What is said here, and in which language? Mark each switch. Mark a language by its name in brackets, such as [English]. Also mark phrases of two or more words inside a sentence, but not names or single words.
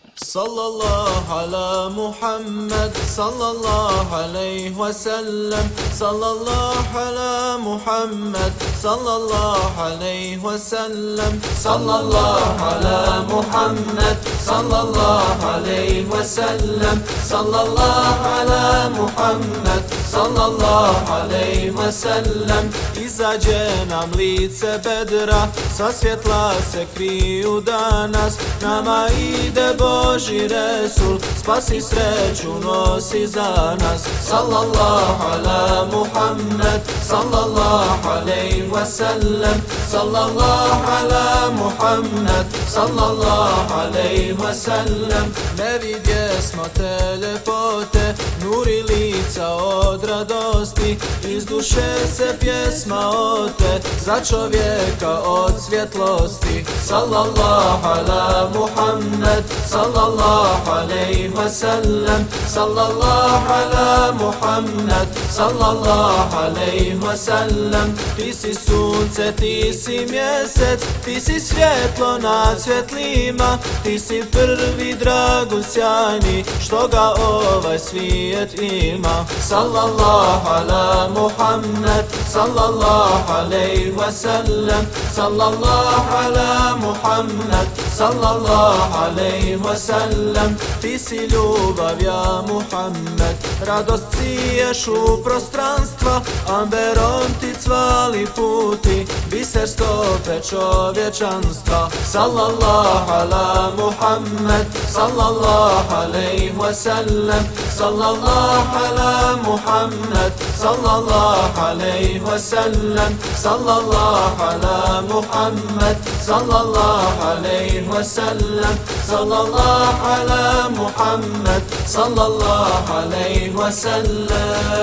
[Arabic] صلى الله على محمد صلى الله عليه وسلم صلى الله على محمد صلى الله عليه وسلم صلى الله على محمد صلى الله عليه وسلم صلى الله على محمد صلى الله عليه وسلم. [Bosnian] Izađe nam lice bedra, sa svjetla se kriju danas, nama ide Boži Resul, spasi sreću nosi za nas. [Arabic] صلى الله على محمد صلى الله عليه وسلم صلى الله على محمد صلى الله عليه وسلم. [Bosnian] Ne vidjesmo te ljepote, nuri lica od radosti, iz duše se pjesma ote, za čovjeka od svjetlosti. [Arabic] صلى الله على محمد صلى الله عليه وسلم صلى الله على محمد صلى الله عليه وسلم. [Bosnian] Ti si sunce, ti si mjesec, ti si svjetlo nad svjetlima, ti si prvi drago sjajni, što ga ovaj svijet ima. [Arabic] صلى الله على محمد صلى الله عليه وسلم صلى الله على محمد صلى الله عليه وسلم. [Bosnian] Ti si ljubav [Arabic] يا محمد, [Bosnian] radost siješ u prostranstva, amberom ti cvali puti, biser stope čovječanstva. [Arabic] صلى الله على محمد صلى الله عليه وسلم صلى الله على محمد صلى الله عليه وسلم صلى الله على محمد صلى الله عليه وسلم صلى الله على محمد صلى الله عليه وسلم.